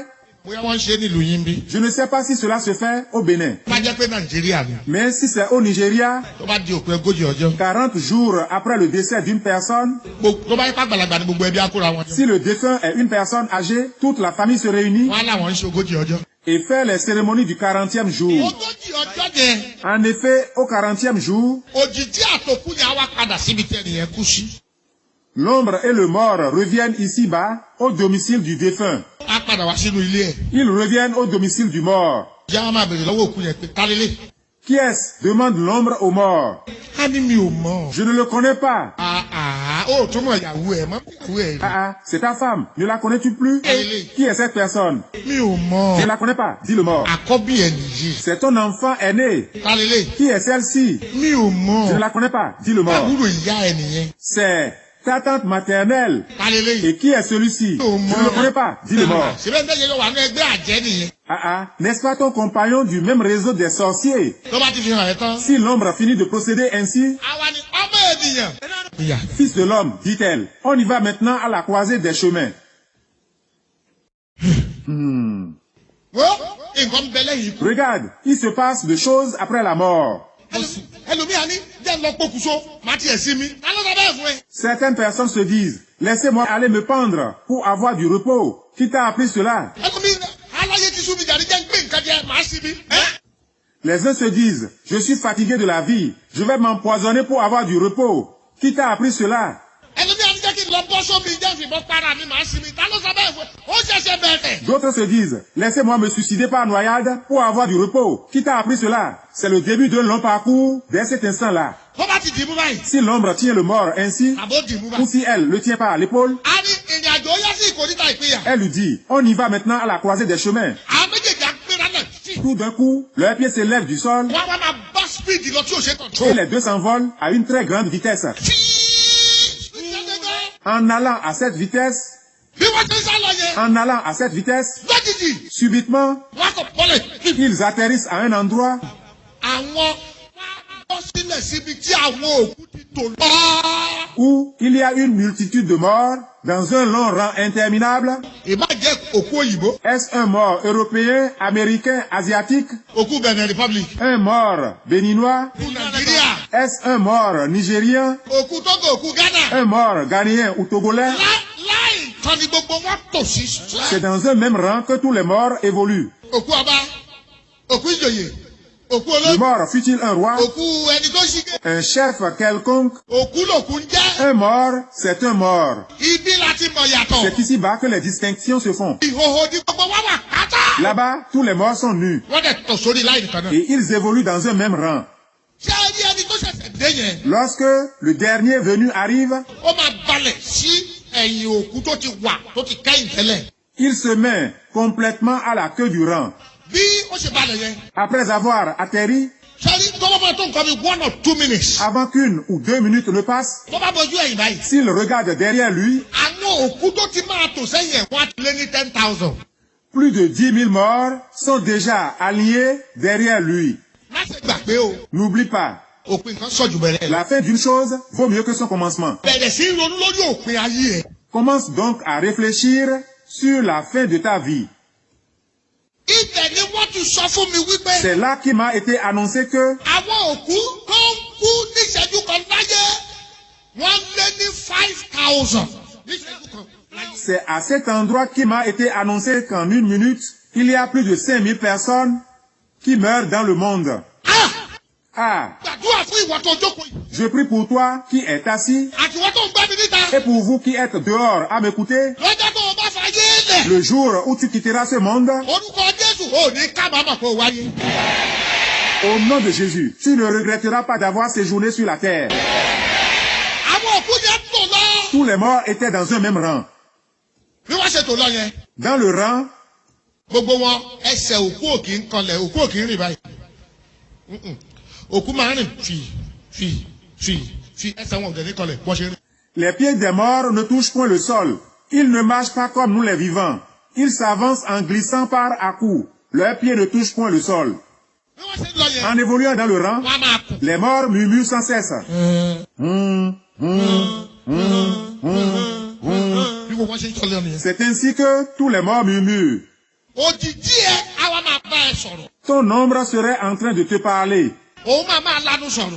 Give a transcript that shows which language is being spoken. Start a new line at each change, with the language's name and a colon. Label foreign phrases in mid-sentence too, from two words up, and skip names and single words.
Yoruba: Bóyá wọ́n ń ṣe nílùú yín bí.
French: je ne sais pas si cela se fait au Bénin,
Yoruba: Tó bá jẹ́ pé Nàìjíríà ni.
French: mais si c'est au Nigeria,
Yoruba: Tó bá di òpin 40 ọjọ́.
French: 40 jours après le décès d'une personne,
Yoruba: Tó bá yẹ pé àgbàlagbà ni gbogbo ẹbí á kóra wọn jọ.
French: si le défunt est une personne âgée, toute la famille se réunit
Yoruba: Wọ́n á láwọn ń ṣe 40 ọjọ́.
French: et fait les cérémonies du 40e jour.
Yoruba: 40 ọjọ́ yẹn.
French: En effet, au 40e jour,
Yoruba: Òjìji àtòkù ni a wá padà síbi tí ẹnìyẹn kú sí.
French: l'ombre et le mort reviennent ici-bas au domicile du défunt.
Yoruba: Á padà wá sínú ilé ẹ̀.
French: Ils reviennent au domicile du mort.
Yoruba: Ìyá wa máa bèrè lọ́wọ́ òkú yẹn pé kálélé.
French: Qui est-ce? Demande l'ombre au mort.
Yoruba: Á ní mi ò mọ̀.
French: Je ne le connais pas.
Yoruba: Ó tún mọ̀ ìyàwó ẹ̀ mọ́ ìyàwó ẹ̀ rí.
French: Ah, c'est ta femme. Ne la connais-tu plus?
Yoruba: Kálélé.
French: Qui est cette personne?
Yoruba: Mi ò mọ̀.
French: Je ne la connais pas. Dis le mort.
Yoruba: Àkọ́bí ẹ̀ nìyí.
French: C'est ton enfant aîné.
Yoruba: Kálélé.
French: Qui est celle-ci?
Yoruba: Mi ò mọ̀.
French: Je ne la connais pas. Dis le mort.
Yoruba: Àbúrò ìyá ẹ̀ nìyẹn.
French: C'est ta tante maternelle.
Yoruba: Kálélé.
French: Et qui est celui-ci? Je ne le connais pas. Dis le mort.
Yoruba: Ṣèbẹ́ ń tẹ́jẹ́ yóò wà ní ẹgbẹ́ àjẹ́ nìyẹn.
French: N'est-ce pas ton compagnon du même réseau des sorciers?
Yoruba: Tó bá ti fi hàn ẹ́ tán.
French: Si l'ombre finit de procéder ainsi,
Yoruba: Àwa ni ọmọ ènìyàn. Ìyá.
French: fils de l'homme, dit-elle, on y va maintenant à la croisée des chemins.
Yoruba: Wọ́n nǹkan bẹ lẹ́yìn ikú.
French: Regarde, il se passe des choses après la mort.
Yoruba: Ẹlòmíà ní jẹ́ lọ pokùnso, má tiẹ̀ sí mi. Ta ló sọ bẹ́ẹ̀ fún ẹ?
French: Certaines personnes se disent, laissez-moi aller me pendre pour avoir du repos. Qui t'a appris cela?
Yoruba: Ẹlòmíà aláyé ti súnmi jàre jẹ́ ń gbé nǹkan jẹ, màá sí mi.
French: Les uns se disent, je suis fatigué de la vie, je vais m'empoisonner pour avoir du repos. Qui t'a appris cela?
Yoruba: Ẹlòmíà ní jẹ́ kí n lọ bọ́ sómi jẹ́ ìfìbọn para mi, màá sí mi. Ta ló sọ bẹ́ẹ̀ fún ẹ? Ó ṣẹ̀ṣẹ̀ bẹ̀rẹ̀.
French: D'autres se disent, laissez-moi me suicider par noyade pour avoir du repos. Qui t'a appris cela? C'est le début d'un long parcours dès cet instant-là.
Yoruba: Tó bá ti dì mú báyìí.
French: Si l'ombre tient le mort ainsi,
Yoruba: Àbó dì mú
French: ou
Yoruba: báyìí.
French: si elle le tient pas à l'épaule,
Yoruba: A ní ìrìn àjò yá sí ìkòríta ìpínyà.
French: elle lui dit, on y va maintenant à la croisée des chemins.
Yoruba: Àwọn méjèèjì àgbéra náà sí.
French: Tout d'un coup, leurs pieds s'élèvent du sol
Yoruba: Wọ́n wá máa bá speed lọ tí ò ṣe
French: et
Yoruba: control.
French: les deux s'envolent à une très grande vitesse. En allant à cette vitesse,
Yoruba: Bí wọ́n ti ń sá lọ yẹn.
French: en allant à cette vitesse,
Yoruba: Lójijì,
French: subitement,
Yoruba: wọ́n kò bọ́lẹ̀.
French: ils atterrissent à un endroit
Yoruba: Àwọn wá bọ́ sílẹ̀ dẹ̀ síbi tí àwọn òkú ti tò lọ.
French: où il y a une multitude de morts dans un long rang interminable.
Yoruba: Ìbá jẹ́ òkú òyìnbó.
French: Est-ce un mort européen, américain, asiatique?
Yoruba: Òkú Benin Republic.
French: Un mort béninois?
Yoruba: Òkú Nàìjíríà.
French: Est-ce un mort nigérien?
Yoruba: Òkú Togo, òkú Ghana.
French: Un mort ghanéen ou togolais?
Yoruba: Láì kan ni gbogbo wọn tò sí.
French: C'est dans un même rang que tous les morts évoluent.
Yoruba: Òkú ọba, òkú ìjòyè, òkú
French: Le
Yoruba: olóògbé,
French: mort fut-il un roi,
Yoruba: òkú ẹni tó ṣígé.
French: un chef quelconque?
Yoruba: Òkú lòkú ń jẹ́.
French: Un mort, c'est un mort.
Yoruba: Ibi láti mọ̀ yàtọ̀.
French: C'est ici-bas que les distinctions se font.
Yoruba: Ìhòhò ni gbogbo wa wà pátá.
French: Là-bas, tous les morts sont nus
Yoruba: Wọ́n dẹ̀ tò sórí láì nìkan náà.
French: et ils évoluent dans un même rang.
Yoruba: Ṣé ẹ rí ẹni tó ṣẹ̀ṣẹ̀ dé yẹn?
French: Lorsque le dernier venu arrive,
Yoruba: Ó máa balẹ̀ sí ẹ̀yìn òkú tó ti wà tó ti kẹ́yìn tẹ́lẹ̀.
French: il se met complètement à la queue du rang.
Yoruba: Bí ó ṣe balẹ̀ yẹn.
French: Après avoir atterri,
Yoruba: Ṣé rí tọ́wọ́ bá tó nǹkan bí
English: 1 or 2 minutes.
French: avant qu'une ou 2 minutes ne passent,
Yoruba: Tó bá bojú ẹ̀yìn báyìí.
French: s'il regarde derrière lui,
Yoruba: Àwọn òkú tó ti máa tò sẹ́yìn ẹ̀ wọ́n á ti lé ní 10,000.
French: plus de 10 000 morts sont déjà alignés derrière lui.
Yoruba: Má ṣe gbà pé o.
French: N'oublie pas,
Yoruba: Òpin kan sọ̀jù bẹ̀rẹ̀ lọ.
French: la fin d'une chose vaut mieux que son commencement.
Yoruba: Bẹ̀rẹ̀ sí ronú lórí òpin ayé ẹ̀.
French: Commence donc à réfléchir sur la fin de ta vie.
Yoruba: Ibẹ̀ ni wọ́n ti sọ fún mi wípé.
French: C'est là qu'il m'a été annoncé que
Yoruba: Àwọn òkú tó ń kú níṣẹ́jú kan láyé wọ́n lé ní 5,000 níṣẹ́jú kan láyé.
French: c'est à cet endroit qu'il m'a été annoncé qu'en une minute, il y a plus de 5000 personnes qui meurent dans le monde. Ah,
Yoruba: Gbàdúrà fún ìwọ tó jókòó yìí.
French: je prie pour toi qui est assis
Yoruba: Àti ìwọ tó ń gbá mi níta.
French: et pour vous qui êtes dehors à m'écouter.
Yoruba: Lọ́jọ́ tó o bá fàyè lẹ̀.
French: Le jour où tu quitteras ce monde,
Yoruba: Orúkọ Jésù ò ní kábàámọ̀ kó o wáyé.
French: au nom de Jésus, tu ne regretteras pas d'avoir séjourné sur la terre.
Yoruba: Àwọn òkú yẹn tò lọ.
French: Tous les morts étaient dans un même rang.
Yoruba: Bí wọ́n ṣe tò lọ yẹn.
French: Dans le rang,
Yoruba: Gbogbo wọn ẹsẹ̀ òkú òkì ń kanlẹ̀ òkú òkì ń rìn báyìí. Òkú máa ń rìn fi ẹsẹ̀ wọn ò dẹ̀ ní kanlẹ̀ bọ́ ṣe rìn.
French: les pieds des morts ne touchent point le sol. Ils ne marchent pas comme nous les vivants. Ils s'avancent en glissant par à-coups. Leurs pieds ne touchent point le sol.
Yoruba: Bí wọ́n ṣe ń lọ yẹn.
French: En évoluant dans le rang,
Yoruba: Wọ́n á máa kù.
French: les morts murmurent sans cesse.
Yoruba: Bí gbogbo wọn ṣe ń tọ́lé ọ̀nà yẹn.
French: C'est ainsi que tous les morts murmurent.
Yoruba: Òjijì ẹ àwa máa bá ẹ sọ̀rọ̀.
French: Ton ombre serait en train de te parler.
Yoruba: Òun máa lanu sọ̀rọ̀.